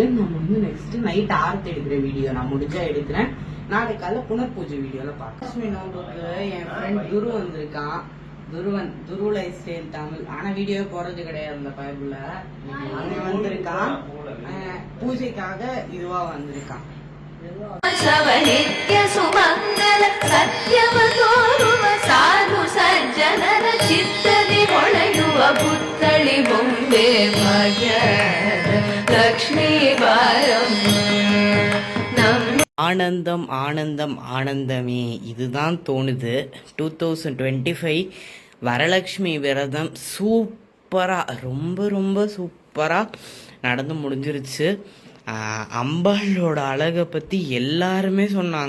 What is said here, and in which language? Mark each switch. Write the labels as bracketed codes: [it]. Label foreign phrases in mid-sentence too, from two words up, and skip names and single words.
[ta] நம்ம வந்து [en] next night [ta] ஆரத்தி எடுக்கிற வீடியோ நான் முடிஞ்சா எடுக்கிறேன். நாளைக்கு காலைல புனர் பூஜை வீடியோல பார்க்கலாம். லட்சுமி நோம்புக்கு என் ஃப்ரெண்ட் துரு வந்திருக்கான். துரு [en] life style [ta] தமிழ். ஆனா வீடியோ போறது கிடையாது அந்த பைபிள்ல. அவன் வந்திருக்கான் பூஜைக்காக. இதுவா வந்திருக்கான். [kn] ನಿತ್ಯ ಸುಮಂಗಲ ಸತ್ಯವ ತೋರುವ ಸಾಧು ಸಜ್ಜನರ ಚಿತ್ತದಿ ಹೊಳೆಯುವ ಪುತ್ಥಳಿ ಬೊಂಬೆ ಭಾಗ್ಯದ ಲಕ್ಷ್ಮೀ ಬಾರಮ್ಮ. [ta] ஆனந்தம் ஆனந்தம் ஆனந்தமே. இதுதான் தோணுது. 2025 வரலட்சுமி விரதம் சூப்பரா, ரொம்ப ரொம்ப சூப்பரா நடந்து முடிஞ்சிருச்சு. அம்பாளோட அழகை பற்றி எல்லாருமே சொன்னாங்க.